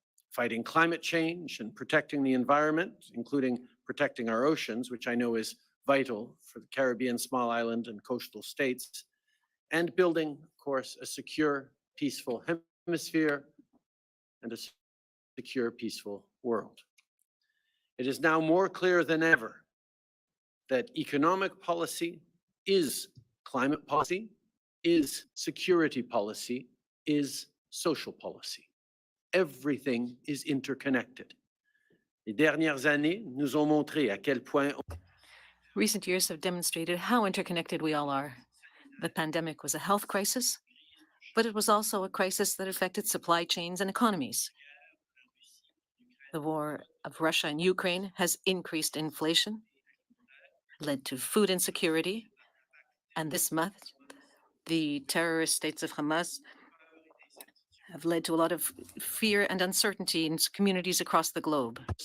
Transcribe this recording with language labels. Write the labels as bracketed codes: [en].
[en] Fighting climate change and protecting the environment, including protecting our oceans, which I know is vital for the Caribbean, small island, and coastal states, and building, of course, a secure, peaceful hemisphere and a secure, peaceful world. It is now more clear than ever that economic policy is climate policy, is security policy, is social policy. Everything is interconnected. [fr] Les dernières années nous ont montré à quel point. [en] Recent years have demonstrated how interconnected we all are. The pandemic was a health crisis, but it was also a crisis that affected supply chains and economies. The war of Russia and Ukraine has increased inflation, led to food insecurity, and this month, the terrorist states of Hamas have led to a lot of fear and uncertainty in communities across the globe.